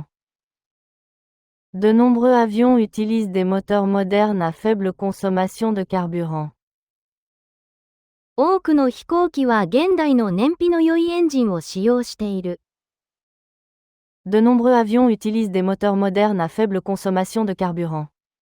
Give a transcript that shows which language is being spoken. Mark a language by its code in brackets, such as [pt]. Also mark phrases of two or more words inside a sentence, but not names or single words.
[fr] De nombreux avions utilisent des moteurs modernes à faible consommation de carburant. [ja] 多くの飛行機は現代の燃費の良いエンジンを使用している。 [fr] De nombreux avions utilisent des moteurs modernes à faible consommation de carburant.